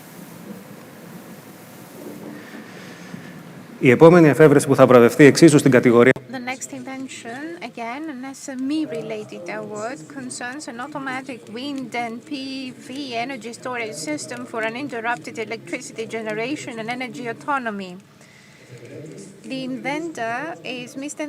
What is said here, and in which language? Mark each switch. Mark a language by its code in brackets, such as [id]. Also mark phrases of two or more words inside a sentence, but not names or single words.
[el] Η επόμενη εφεύρεση που θα βραβευτεί εξίσου στην κατηγορία [en] The next invention, again, an SME-related award, concerns an automatic wind and PV energy storage system for uninterrupted electricity generation and energy autonomy. The inventor is Mr.